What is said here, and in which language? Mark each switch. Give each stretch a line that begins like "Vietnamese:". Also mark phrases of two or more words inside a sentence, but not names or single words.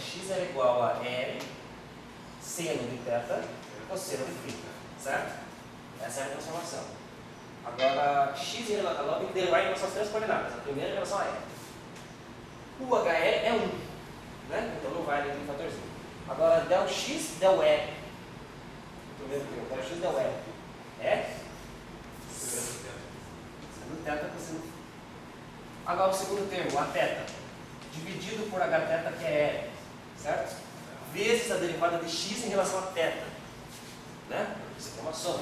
Portuguese: X era igual a R seno de θ cosseno de φ, certo? Essa é a transformação. Agora, X ela tem que derivar em relação às três coordenadas. A primeira em relação a R. O HR é 1, né? Então não vai ali no fatorzinho. Agora, del X, del R. O primeiro termo, del X, del R. É? Seno θ cosseno φ. Agora o segundo termo, a θ. Dividido por Hθ, que é R, certo? Vezes a derivada de x em relação a θ. Né? Isso aqui é uma soma.